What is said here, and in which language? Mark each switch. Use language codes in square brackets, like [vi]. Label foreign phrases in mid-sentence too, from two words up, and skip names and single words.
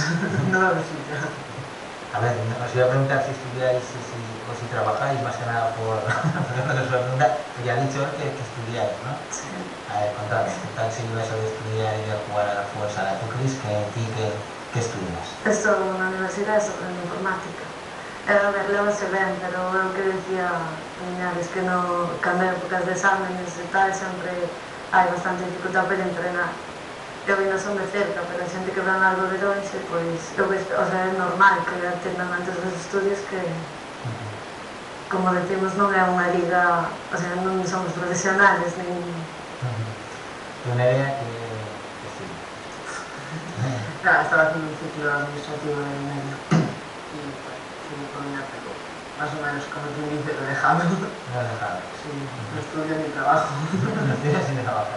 [es] No lo necesita. A ver, os iba a preguntar si estudiáis o si trabajáis, más que nada por la pregunta, ya ha dicho que estudiáis, ¿no? Sí. A ver, contadme, ¿qué tal se iba eso de estudiar y de jugar a la fútbol sala? ¿Tú crees que estudias? [gl] Estou na universidade sobre informática. A ver, levase ben, pero eu que decía Miñares que cando hai épocas de exámenes e tal, sempre hai bastante dificultad para entrenar. Eu ainda son de cerca, pero a xente que ven algo de lonxe, pois, [es] o sea, [gl] é normal que atendan antes dos estudios que, como decimos, non é unha liga, [es] o sea, [gl] non somos profesionales, nin... [es] Tu Nerea, que estudias? Estaba haciendo un ciclo administrativo en medio y bueno, fui por una pero más o menos, como quien dice, lo he dejado. No has dejado. Sí, no estudio ni trabajo. No tienes sin trabajo.